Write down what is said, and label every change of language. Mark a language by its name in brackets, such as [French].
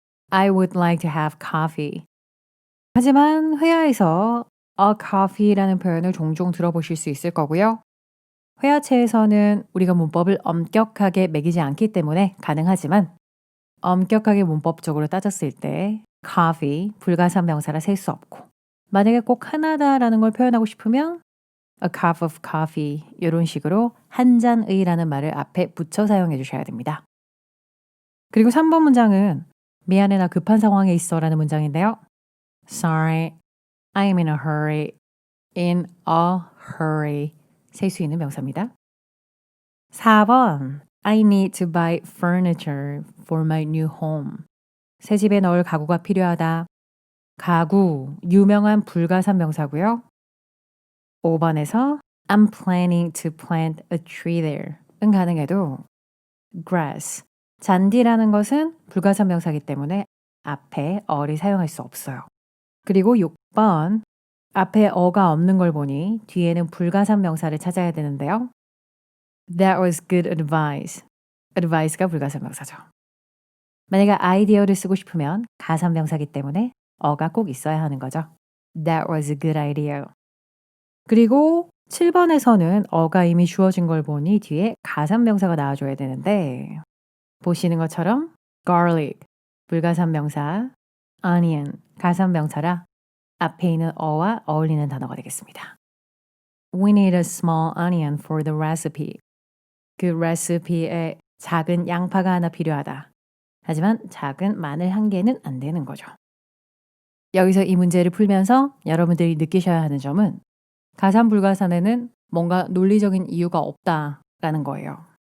[English] I would like to have coffee. [Korean] 하지만 회화에서 a coffee라는 표현을 종종 들어보실 수 있을 거고요. 회화체에서는 우리가 문법을 엄격하게 매기지 않기 때문에 가능하지만 엄격하게 문법적으로 따졌을 때 coffee, 불가산 명사라 셀 수 없고 만약에 꼭 하나다라는 걸 표현하고 싶으면 [English] a cup of coffee [Korean] 이런 식으로 한 잔의라는 말을 앞에 붙여 사용해 주셔야 됩니다. 그리고 3번 문장은 미안해 나 급한 상황에 있어 라는 문장인데요. [English] Sorry, I'm in a hurry. In a hurry. [Korean] 셀 수 있는 명사입니다. [English] 4번 I need to buy furniture for my new home. [Korean] 새 집에 넣을 가구가 필요하다. 가구, 유명한 불가산 명사고요. [English] 5번에서 I'm planning to plant a tree there. [Korean] 은 가능해도 grass, 잔디라는 것은 불가산 명사이기 때문에 앞에 어를 사용할 수 없어요. 그리고 6번 앞에 어가 없는 걸 보니 뒤에는 불가산 명사를 찾아야 되는데요. [English] That was good advice. [Korean] advice가 불가산 명사죠. 만약에 아이디어를 쓰고 싶으면 가산 명사이기 때문에 어가 꼭 있어야 하는 거죠. [English] That was a good idea. [Korean] 그리고 7번에서는 어가 이미 주어진 걸 보니 뒤에 가산 명사가 나와줘야 되는데 보시는 것처럼 garlic, 불가산 명사, onion, 가산 명사라 앞에 있는 어와 어울리는 단어가 되겠습니다. [English] We need a small onion for the recipe. [Korean] 그 레시피에 작은 양파가 하나 필요하다. 하지만 작은 마늘 한 개는 안 되는 거죠. 여기서 이 문제를 풀면서 여러분들이 느끼셔야 하는 점은 가산 불가산에는 뭔가 논리적인 이유가 없다라는 거예요.